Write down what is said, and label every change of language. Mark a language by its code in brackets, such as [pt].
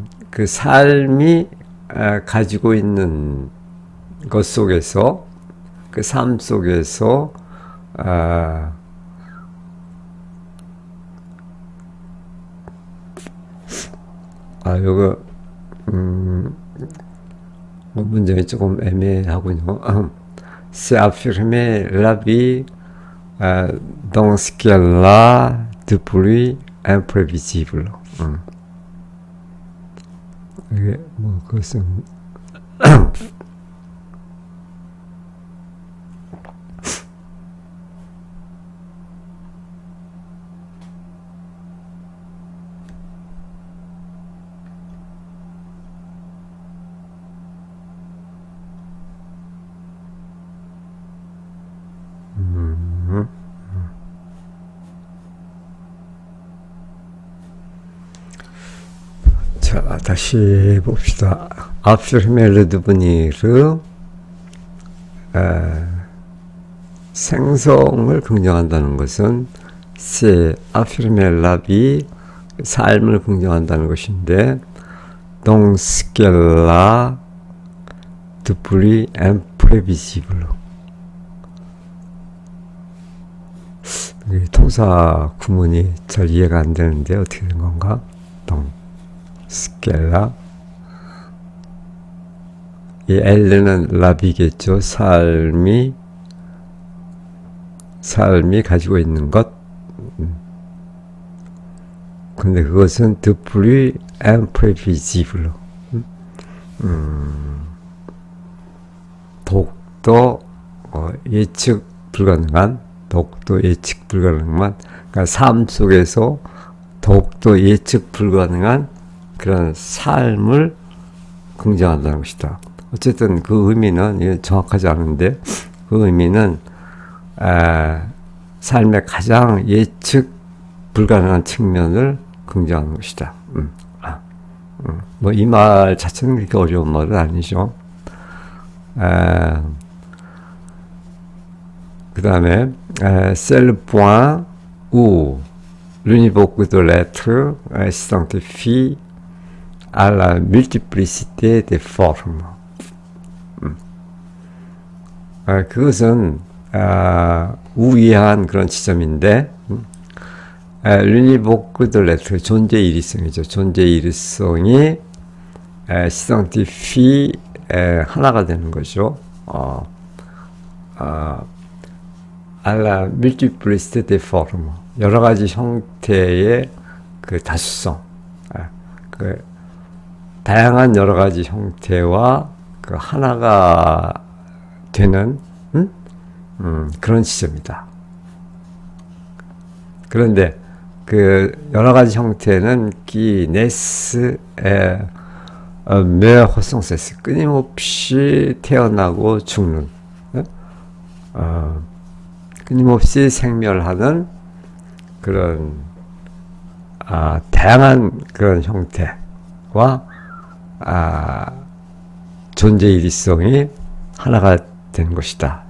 [ko] 그 삶이 가지고 있는 것 속에서 그 삶 속에서 요거 문장이 조금 애매하군요. [fr] C'est affirmer la vie dans ce qu'elle a de plus imprévisible. [ko] 이게 뭐 그것은 자, 다시 봅시다. [fr] affirmer le devenir, [ko] 생성을 긍정한다는 것은 [fr] c'est affirmer la vie, [ko] 삶을 긍정한다는 것인데 [fr] dans ce qu'elle a de plus imprévisible. [ko] 통사 구문이 잘 이해가 안 되는데 어떻게 된 건가? 스켈라 이 엘르는 라비겠죠. 삶이 가지고 있는 것. 근데 그것은 [fr] de plus imprévisible. [ko] 더욱더 예측 불가능한, 그러니까 삶 속에서 더욱더 예측 불가능한 그런 삶을 긍정한다는 것이다. 어쨌든 그 의미는 정확하지 않은데 그 의미는 삶의 가장 예측 불가능한 측면을 긍정하는 것이다. 뭐 이 말 자체는 그렇게 어려운 말은 아니죠. 그 다음에 [fr] c'est le point où l'univoque de l'être s'identifie à la multiplicité des formes. [ko] 그것은 우위한 그런 지점인데 [fr] l'univoque de l'être [ko] 존재의 일위성이죠. 존재의 일위성이 s'identifie 하나가 되는 거죠. [fr] à la multiplicité des formes. [ko] 여러 가지 형태의 그 다수성, 그 다양한 여러 가지 형태와 그 하나가 되는 그런 지점이다. 그런데 그 여러 가지 형태는 [fr] qui naissent meurt sans cesse, [ko] 끊임없이 태어나고 죽는, 끊임없이 생멸하는 그런 다양한 그런 형태와 존재의 일위성이 하나가 되는 것이다.